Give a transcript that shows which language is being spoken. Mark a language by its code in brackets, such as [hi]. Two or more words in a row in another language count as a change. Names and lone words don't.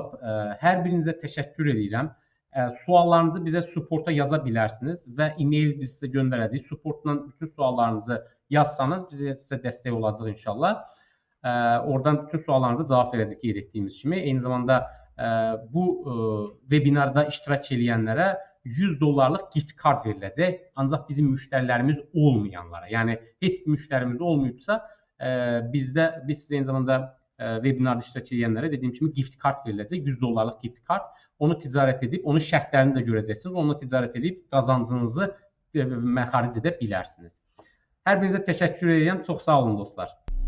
[az] Hər birinizə təşəkkür edirəm. Suallarınızı bizə supporta yaza bilərsiniz və e-mail biz sizə göndərəcəyik. Supportla bütün suallarınızı yazsanız bizə sizə dəstək olacaq inşallah. Oradan bütün suallarınızı cavab verəcək qeyd etdiyimiz kimi. Eyni zamanda bu webinarda iştirak edənlərə $100 [en] gift card [az] veriləcək. Ancaq bizim müştərilərimiz olmayanlara, yəni heç bir müştərimiz olmayıbsa, biz sizə eyni zamanda webinarda iştirak edənlərə dediyim kimi [en] gift card [az] veriləcək. [en] $100 gift card. [az] Onu ticarət edib, onun şərtlərini də görəcəksiniz. Onunla ticarət edib qazancınızı məxaric edə bilərsiniz. Hər birinizə təşəkkür edirəm. Çox sağ olun dostlar.